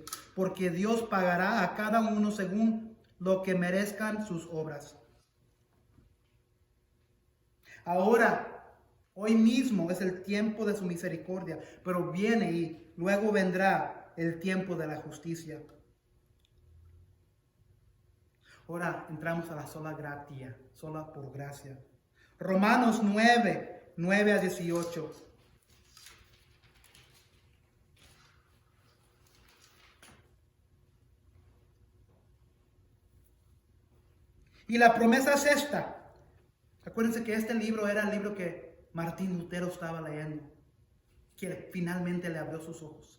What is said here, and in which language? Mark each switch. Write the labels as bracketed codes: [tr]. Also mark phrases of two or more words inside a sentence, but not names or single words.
[es] Porque Dios pagará a cada uno según lo que merezcan sus obras. Ahora, hoy mismo es el tiempo de su misericordia, pero viene y luego vendrá el tiempo de la justicia. Ahora entramos a la [la] sola gratia, [es] sola por gracia. Romanos 9:9-18. Y la promesa es esta. Acuérdense que este libro era el libro que Martín Lutero estaba leyendo, que finalmente le abrió sus ojos.